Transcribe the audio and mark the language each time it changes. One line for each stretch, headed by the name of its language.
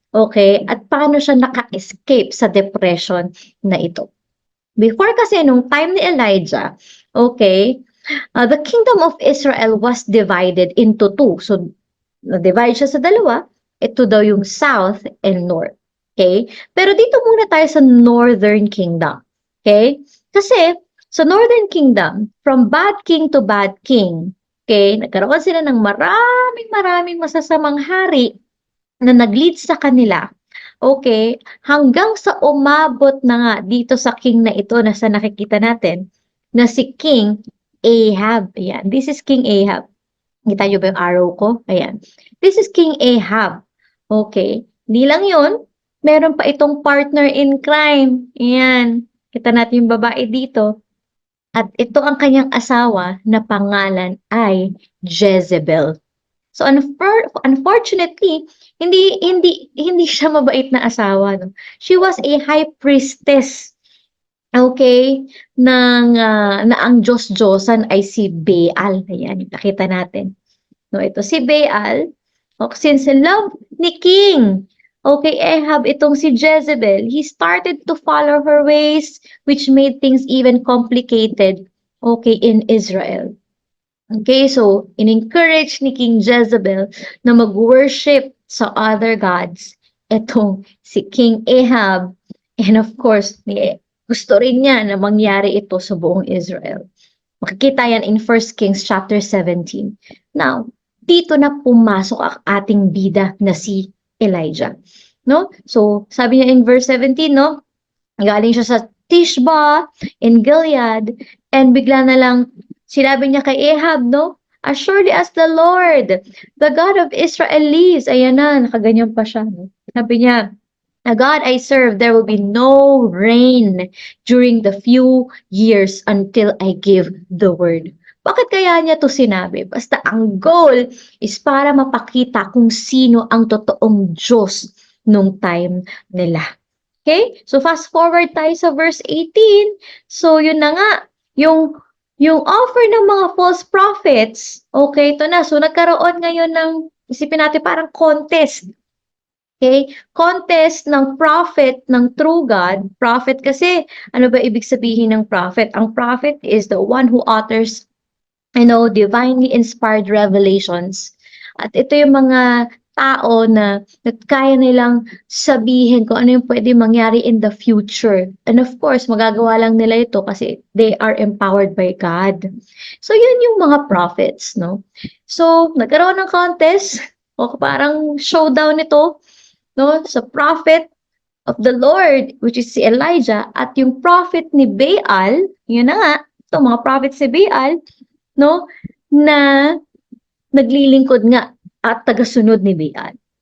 Filipino: Okay, at paano siya naka-escape sa depression na ito?
English: Before
Filipino: kasi nung
English: time ni Elijah, okay, the kingdom of Israel was divided into two.
Filipino: So, na-divide siya sa dalawa. Ito daw yung south and north. Okay? Pero dito muna tayo sa northern kingdom. Okay? Kasi, sa northern kingdom,
English: from bad king to bad king,
Filipino: okay, nagkaroon sila ng maraming masasamang hari na nag-lead sa kanila. Okay? Hanggang sa umabot na nga dito sa king na ito na sa nakikita natin, na si King Ahab. Ayan.
English: This is King Ahab.
Filipino: Kita nyo ba yung arrow ko? Ayan.
English: This is King Ahab. Okay.
Filipino: Di lang yun. Meron pa itong partner in crime. Ayan. Kita natin yung babae dito. At ito ang kanyang asawa na pangalan ay Jezebel. So unfortunately, hindi siya mabait na asawa, no?
English: She was a high priestess.
Filipino: Okay, na ang Diyos-Diyosan ay si Baal. Ayan, nakita natin. No, ito si Baal.
English: Okay, since love ni King, okay, Ahab,
Filipino: itong si Jezebel,
English: he started to follow her ways, which made things even complicated, okay, in Israel.
Filipino: Okay, so in-encourage ni King Jezebel na mag-worship sa other gods. Itong si King Ahab, and of course, gusto rin niya na mangyari ito sa buong Israel. Makikita yan in 1 Kings chapter 17. Now, dito na pumasok ang ating bida na si Elijah. No? So, sabi niya in verse 17, no? Galing siya sa Tishba in Gilead, and bigla na lang sinabi niya kay Ahab, no?
English: As surely as the Lord, the God of Israel lives.
Filipino: Ayan na, nakaganyan pa siya.
English: No? Sabi niya, the God I serve, there will be no rain during the few years until I give the word.
Filipino: Bakit kaya niya 'to sinabi? Basta ang goal is para mapakita kung sino ang totoong Diyos nung time nila. Okay? So fast forward tayo sa verse 18. So yun na nga, yung offer ng mga false prophets, okay, ito na. So nagkaroon ngayon ng, isipin natin parang contest. Okay? Contest ng prophet ng true God. Prophet kasi, ano ba ibig sabihin ng prophet?
English: Ang prophet is the one who utters, divinely inspired revelations.
Filipino: At ito yung mga tao na kaya nilang sabihin kung ano yung pwede mangyari in the future.
English: And of course,
Filipino: magagawa lang nila ito kasi
English: they are empowered by God.
Filipino: So, yun yung mga prophets, no? So, nagkaroon ng contest, o parang showdown ito, no? Sa prophet of the Lord, which is si Elijah, at yung prophet ni Baal, yun na nga, ito, mga prophets ni Baal, no, na naglilingkod nga at tagasunod ni Baal.